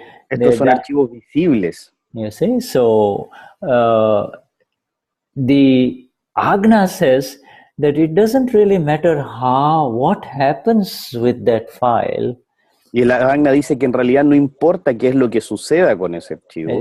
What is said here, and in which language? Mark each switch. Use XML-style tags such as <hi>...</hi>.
<es>Estos son archivos visibles.</es> <en>You see, so the Agna says that it doesn't really matter what happens with that file.</en> <es>Y el Agna dice que en realidad no importa qué es lo que suceda con ese archivo.</es>